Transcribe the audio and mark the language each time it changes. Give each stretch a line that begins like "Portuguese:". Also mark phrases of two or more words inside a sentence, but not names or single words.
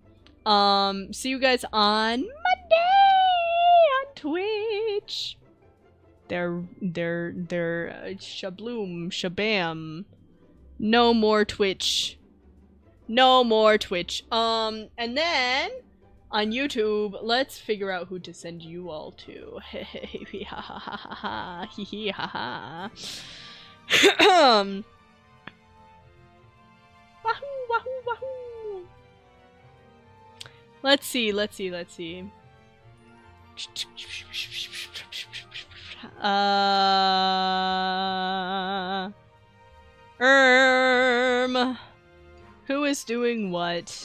English: See you guys on Monday on Twitch. They're shabloom, shabam. No more Twitch. No more Twitch. And then on YouTube, let's figure out who to send you all to. Ha ha ha ha ha. Hee hee ha ha. Wahoo, wahoo, wahoo. Let's see. Who is doing what?